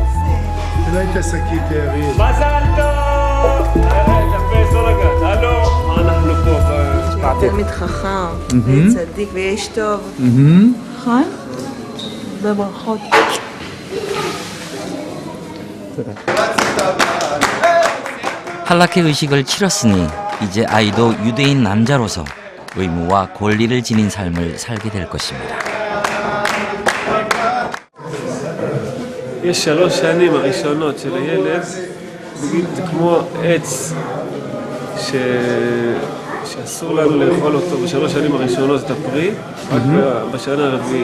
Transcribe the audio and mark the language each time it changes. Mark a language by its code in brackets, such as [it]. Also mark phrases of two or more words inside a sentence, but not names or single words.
[he] תלמיד חכם, צדיק ויש טוב. נכון? בברכות. [ko] 할라케 의식을 치렀으니 이제 아이도 유대인 남자로서 의무와 권리를 지닌 삶을 살게 될 것입니다. [he] יש 3 שנים הראשונות של הילד, זה כמו עץ שאסור לנו לאכול אותו ב3 שנים הראשונות את הפרי, רק בשנה הרביעית.